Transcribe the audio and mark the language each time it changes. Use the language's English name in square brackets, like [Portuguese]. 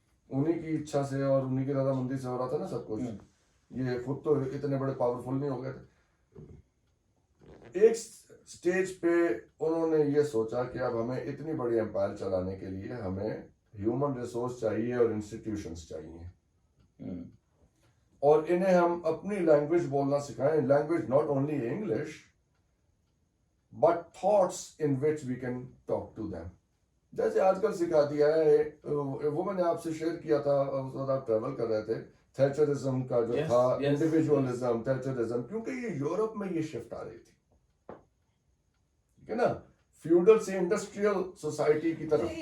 [Urdu] انہی کی اچھا سے اور انہی کی رضامندی سے ہو رہا تھا نا سب کچھ. یہ خود تو اتنے بڑے پاورفل نہیں ہو گئے تھے. ایک سٹیج پہ انہوں نے یہ سوچا کہ اب ہمیں اتنی بڑی امپائر چلانے کے لیے ہمیں ہیومن ریسورس چاہیے اور انسٹیٹیوشنز چاہیے, اور انہیں ہم اپنی لینگویج بولنا سکھائیں. [English] Language not only English but thoughts in which we can talk to them. [Urdu] جیسے آج کل سکھا دیا ہے, وہ میں نے آپ سے شیئر کیا تھا اس وقت آپ ٹریول کر رہے تھے, تھیچرزم کا جو تھا, انڈیویجولزم, تھیچرزم, کیونکہ یہ یورپ میں یہ شفٹ آ رہی تھی, ٹھیک ہے نا, فیوڈل سے انڈسٹریل سوسائٹی کی طرف.